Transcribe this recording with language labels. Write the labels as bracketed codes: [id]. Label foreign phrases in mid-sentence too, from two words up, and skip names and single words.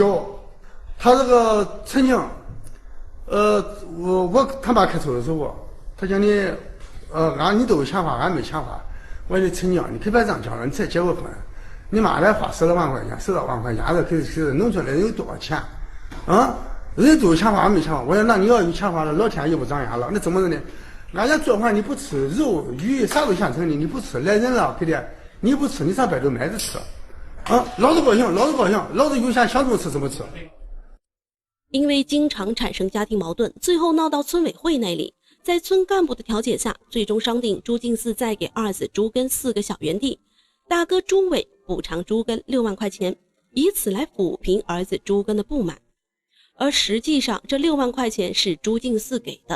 [zh] 有，他這個陳靜，我他爸開車的時候，他講你。你都有想法，俺沒想法。我說陳靜，你可別這樣講了，你才結過婚，你媽來花10多萬塊錢，10多萬塊錢，這可是農村人有多少錢啊？人都有想法，俺沒想法。我說那你要有想法了，老天又不長眼了，那怎麼的呢？俺家做飯你不吃肉魚啥都現成的，你不吃來人了，给的你不吃，你上外頭买着吃啊？老子高興，老子有钱想怎麼吃怎麼吃。因為經常產生家庭矛盾，最後鬧到村委會那裡。在村幹部的調解下，最終商定朱敬嗣再給二子朱根4個小園地，大哥朱偉補償朱根6萬塊錢，以此來撫平兒子朱根的不滿。而實際上這6萬塊錢是朱敬嗣給的。